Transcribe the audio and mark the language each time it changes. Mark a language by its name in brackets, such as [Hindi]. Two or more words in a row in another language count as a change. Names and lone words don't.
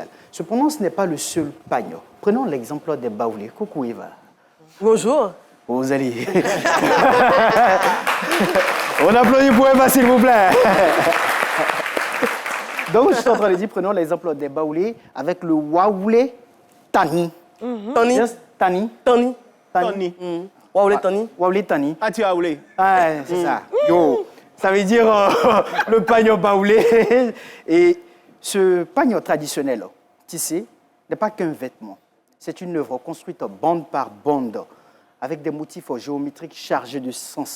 [French] Cependant, ce n'est pas le seul pagne. Prenons l'exemple des Baoulés. Coucou Eva. Bonjour. Vous allez. On applaudit pour Eva, s'il vous plaît. Donc, je suis en train de dire, prenons l'exemple des Baoulés avec le Waoulé Tani. Tani. Yes, Tani. Tani. Tani. Waoulé Tani. Waoulé Tani. Ah, tu as Waoulé. Ah, c'est ça. Yo. Ça veut dire le pagne baoulé. Et ce pagne traditionnel, tissé, n'est pas qu'un vêtement. C'est une œuvre construite bande par bande, avec des motifs géométriques chargés de sens.